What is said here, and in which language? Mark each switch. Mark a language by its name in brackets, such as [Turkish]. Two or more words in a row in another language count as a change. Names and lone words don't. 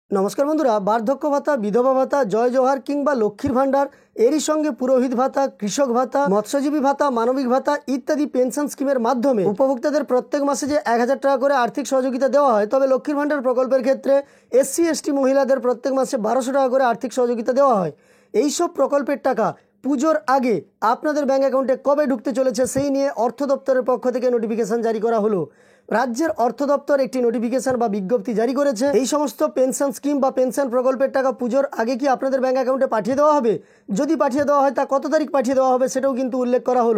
[Bangla] নমস্কার বন্ধুরা বার্ধক্য ভাতা বিধবা ভাতা জয় জোহার কিংবা লক্ষ্মীর ভাণ্ডার এরই সঙ্গে পুরোহিত ভাতা কৃষক ভাতা মৎস্যজীবী ভাতা মানবিক ভাতা ইত্যাদি পেনশন স্কিমের মাধ্যমে উপভোক্তাদের প্রত্যেক মাসে যে 1000 টাকা করে আর্থিক সহযোগিতা দেওয়া হয় তবে লক্ষ্মীর ভাণ্ডার প্রকল্পের ক্ষেত্রে এসসি এসটি মহিলাদের প্রত্যেক মাসে 1200 টাকা করে আর্থিক সহযোগিতা দেওয়া হয়। এই সব প্রকল্পের টাকা পুজোর আগে আপনাদের ব্যাংক অ্যাকাউন্টে কবে ঢুকতে চলেছে সেই নিয়ে অর্থ দপ্তরের পক্ষ থেকে নোটিফিকেশন জারি করা হলো। রাজ্যের অর্থ দপ্তর একটি নোটিফিকেশন বা বিজ্ঞপ্তি জারি করেছে। এই সমস্ত পেনশন স্কিম বা পেনশন প্রকল্পের টাকা পুজোর আগে কি আপনাদের ব্যাংক অ্যাকাউন্টে পাঠিয়ে দেওয়া হবে, যদি পাঠিয়ে দেওয়া হয় তা কত তারিখ পাঠিয়ে দেওয়া হবে সেটাও কিন্তু উল্লেখ করা হলো।